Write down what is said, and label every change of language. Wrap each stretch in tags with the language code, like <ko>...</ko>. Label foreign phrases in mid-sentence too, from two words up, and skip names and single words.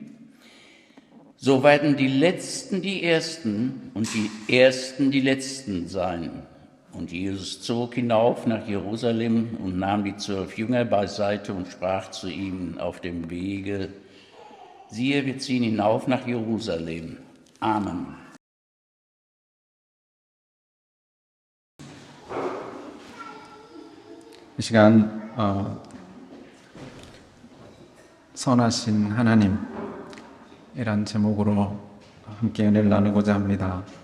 <de>So werden die Letzten die Ersten und die Ersten die Letzten sein. Und Jesus zog hinauf nach Jerusalem und nahm die 12 Jünger beiseite und sprach zu ihnen auf dem Wege: Siehe, wir ziehen hinauf nach Jerusalem. Amen.</de> <ko>이 시간 선하신 하나님이란 제목으로 함께 은혜를 나누고자 합니다.</ko>